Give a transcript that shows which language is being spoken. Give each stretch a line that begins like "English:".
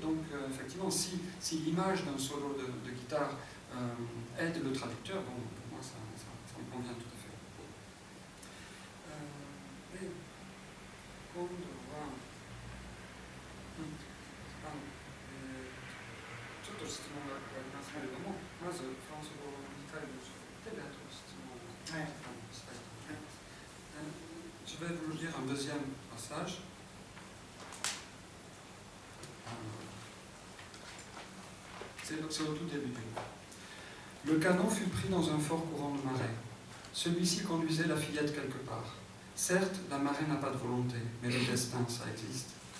French: Donc effectivement, si l'image d'un solo de guitare aide le traducteur, bon, pour moi ça me convient tout à fait.
Japanese: で今度はちょっと質問がありますけれども、まずフランス語を理解をしてあと質問をしたいと思います。
French: Je vais vous lire un deuxième passage. C'est au tout début du livre. Le canot fut pris dans un fort courant de marée. Celui-ci conduisait la fillette quelque part. Certes, la marée n'a pas de volonté, mais le destin, ça existe.